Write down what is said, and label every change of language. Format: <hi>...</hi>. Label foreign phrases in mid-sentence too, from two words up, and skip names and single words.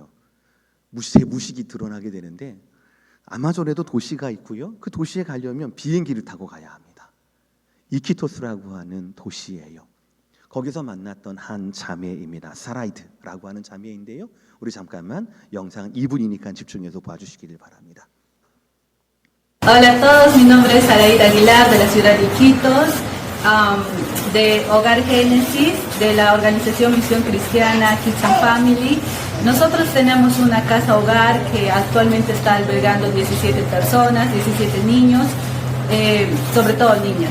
<ko>제 무식이 드러나게 되는데, 아마존에도 도시가 있고요, 그 도시에 가려면 비행기를 타고 가야 합니다. 이키토스라고 하는 도시예요. 거기서 만났던 한 자매입니다. 사라이드라고 하는 자매인데요, 우리 잠깐만 영상 2분이니까 집중해서 봐주시기를 바랍니다.</ko> <es>Hola a todos, mi nombre es Saraida Aguilar de la ciudad de Iquitos, de Hogar Génesis, de la organización Misión Cristiana Kids and Family. Nosotros tenemos una casa hogar que actualmente está albergando 17 personas, 17 niños, sobre todo niñas.</es>